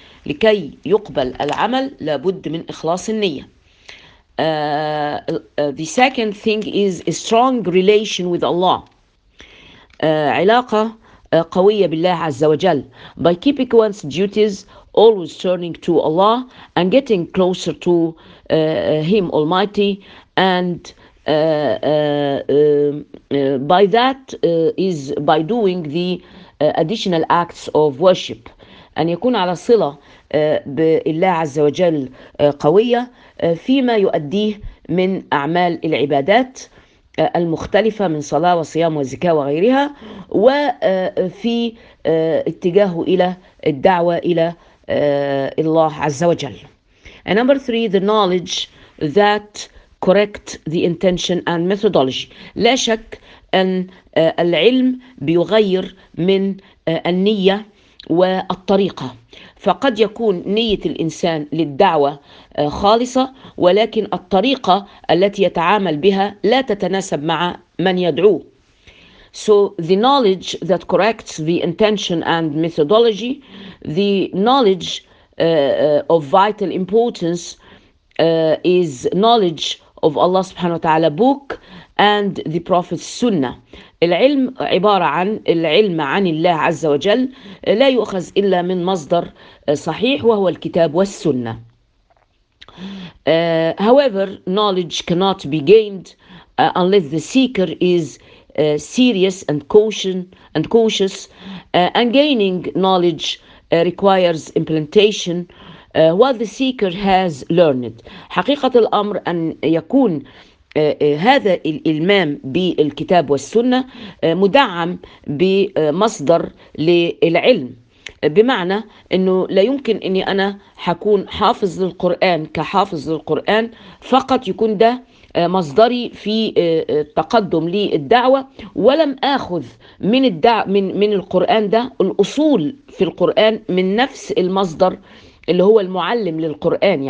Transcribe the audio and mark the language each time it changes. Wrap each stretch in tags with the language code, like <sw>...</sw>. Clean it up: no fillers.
<ar>لكي يقبل العمل لابد من إخلاص النية.</ar> <en>The second thing is a strong relation with Allah.</en> <ar>علاقة قوية بالله عز وجل.</ar> <en>By keeping one's duties, always turning to Allah and getting closer to Him Almighty, and by that is by doing the additional acts of worship.</en> <ar>أن يكون على صلة بالله عز وجل قوية فيما يؤديه من أعمال العبادات المختلفة من صلاة وصيام وزكاة وغيرها، وفي اتجاهه إلى الدعوة إلى الله عز وجل.</ar> <en>And number three, the knowledge that correct the intention and methodology.</en> <ar>لا شك أن العلم بيغير من النية والطريقة. فقد يكون نية الإنسان للدعوة خالصة، ولكن الطريقة التي يتعامل بها لا تتناسب مع من يدعوه.</ar> <en>So the knowledge that corrects the intention and methodology, the knowledge of vital importance is knowledge of Allah</en> <ar>subhanahu wa ta'ala</ar> <en>book and the Prophet's sunnah.</en> <ar>العلم عبارة عن العلم عن الله عز وجل لا يؤخذ إلا من مصدر صحيح وهو الكتاب والسنة.</ar> <en>However, knowledge cannot be gained unless the seeker is serious and cautious. And gaining knowledge requires implementation what the seeker has learned.</en> <ar>حقيقة الأمر أن يكون هذا الإلمام بالكتاب والسنة مدعم بمصدر للعلم، بمعنى أنه لا يمكن أني أنا حكون حافظ للقرآن كحافظ للقرآن فقط، يكون ده مصدري في التقدم للدعوة، ولم أخذ من القرآن ده الأصول في القرآن من نفس المصدر اللي هو المعلم للقرآن.</ar>